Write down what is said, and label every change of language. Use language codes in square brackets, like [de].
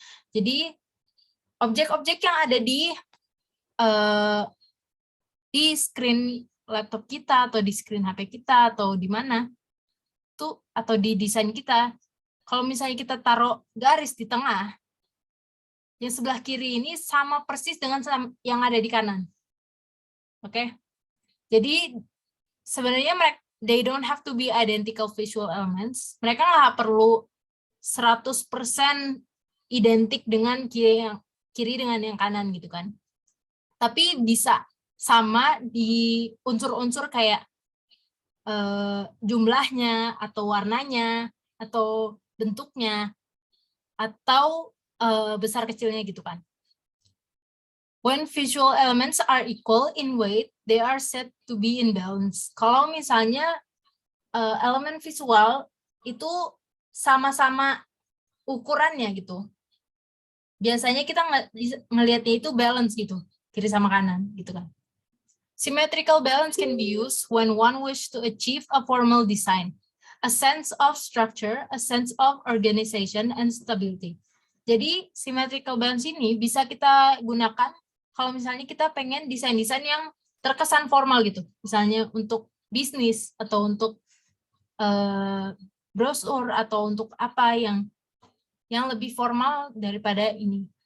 [id] Jadi objek-objek yang ada di screen laptop kita atau di screen HP kita atau di mana tuh, atau di desain kita, kalau misalnya kita taruh garis di tengah, yang sebelah kiri ini sama persis dengan yang ada di kanan. Oke? Jadi sebenarnya [en] they don't have to be identical visual elements. [id] Mereka nggak perlu 100% identik dengan kiri dengan yang kanan gitu kan. Tapi bisa sama di unsur-unsur kayak jumlahnya atau warnanya atau bentuknya atau besar kecilnya gitu kan. [en] When visual elements are equal in weight, they are said to be in balance. [id] Kalau misalnya elemen visual itu sama-sama ukurannya gitu, biasanya kita ngelihatnya itu balance gitu, kiri sama kanan gitu kan. [en] Symmetrical balance can be used when one wish to achieve a formal design, a sense of structure, a sense of organization, and stability. [id] Jadi symmetrical balance ini bisa kita gunakan kalau misalnya kita pengen desain-desain yang terkesan formal gitu, misalnya untuk bisnis atau untuk brosur atau untuk apa yang lebih formal daripada ini.